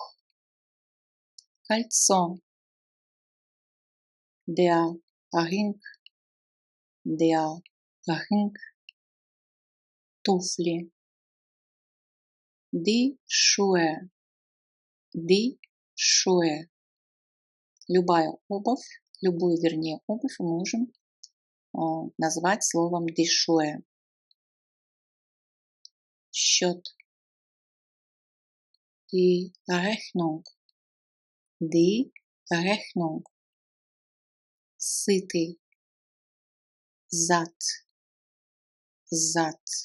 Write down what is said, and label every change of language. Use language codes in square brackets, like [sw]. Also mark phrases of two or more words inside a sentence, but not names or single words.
[de] Кольцо. Der Ring. Der Ring. Туфли. Die Schuhe. Die Schuhe. [ru] Любая обувь, любую, вернее, обувь мы можем назвать словом [de] die Schuhe. Счет. Die Rechnung. Die Rechnung. Сытый. Satt. Satt.